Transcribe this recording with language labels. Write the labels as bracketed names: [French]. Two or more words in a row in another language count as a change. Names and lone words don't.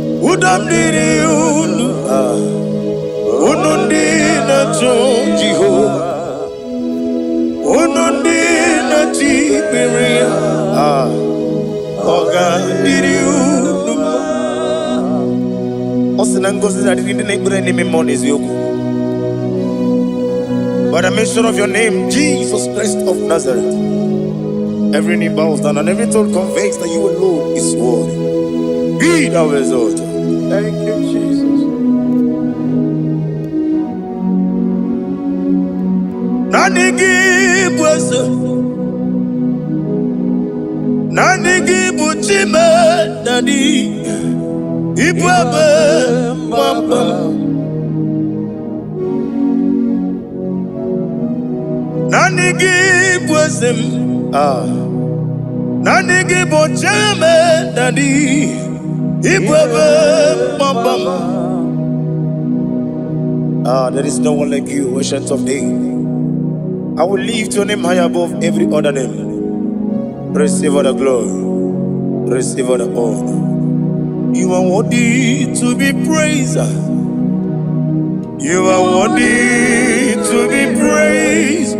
[Igbo] Udo m dịrị unu. Ah. Unu ndị na-achọ Jehova. Unu ndị na-eche ikpere ya, ah, ọ ga-adịrị unu mma. Ọ sị na ngọzi na-adịrị ndị na-ekpere n'ime mmụọ na eziokwu. [English] By the mention of your name, Jesus Christ of Nazareth, every knee bows down and every tongue confess that you alone is worthy. Be thou exalted. Thank you, Jesus. [Igbo] Naanị gị bụ eze. Naanị gị bụ chi m, Daddy. Ị bụ ebe mgbaba m. Naanị gị bụ eze m. Ah. Naanị gị bụ chi m, Daddy. Ibu ebe mkpọmkpọm. [English] Ah, there is no one like you, ancient of days. I will lift your name high above every other name. Receive all the glory. Receive all the honor. You are worthy to be praised. You are worthy to be praised.